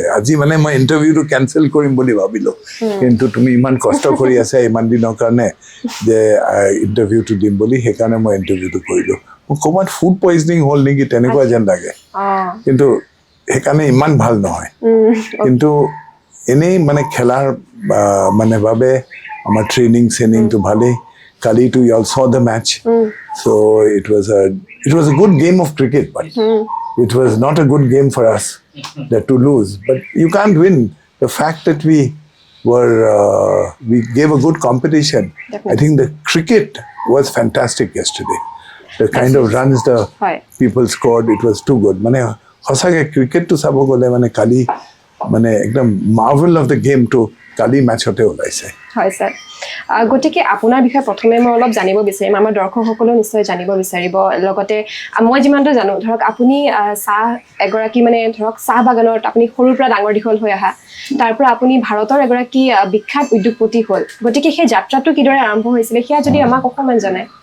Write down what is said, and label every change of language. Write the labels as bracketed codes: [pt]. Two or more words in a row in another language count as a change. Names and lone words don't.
[as] আজি মানে মই ইণ্টাৰভিউটো কেঞ্চেল কৰিম বুলি ভাবিলোঁ, কিন্তু তুমি ইমান কষ্ট কৰি আছা ইমান দিনৰ কাৰণে যে ইণ্টাৰভিউটো দিম বুলি, সেইকাৰণে মই ইণ্টাৰভিউটো কৰিলোঁ। মোৰ ক'ৰবাত ফুড পয়জনিং হ'ল নেকি তেনেকুৱা যেন লাগে, কিন্তু সেইকাৰণে ইমান ভাল নহয়। কিন্তু এনেই মানে খেলাৰ মানে বাবে আমাৰ ট্ৰেইনিংটো ভালেই। কালিতো [en] you all saw the match. So it was a good game of cricket, but it was not a good game for us to lose. But you can't win. The fact that we gave a good competition. Definitely. I think the cricket was fantastic yesterday. The kind of runs the people scored, it was too good. [as] মানে সঁচাকৈ ক্ৰিকেটটো চাব গ'লে মানে কালি মানে একদম [en] marvel of the game [as] to কালি মেচতে ওলাইছে হয় স্যার গতিকে আপোনাৰ বিষয়ে প্ৰথমে মই অলপ জানিব বিচাৰিম আমাৰ দৰ্শকসকলেও নিশ্চয় জানিব বিচাৰিব লগতে মই যিমানটো জানো ধৰক আপুনি চাহ এগৰাকী মানে ধৰক চাহ বাগানত আপুনি সৰুৰ পৰা ডাঙৰ দীঘল হৈ আহা তাৰ পৰা আপুনি ভাৰতৰ এগৰাকী বিখ্যাত উদ্যোগপতি হ'ল গতিকে সেই যাত্ৰাটো কিদৰে আৰম্ভ হৈছিল সেয়া যদি আমাক অকণমান জনায়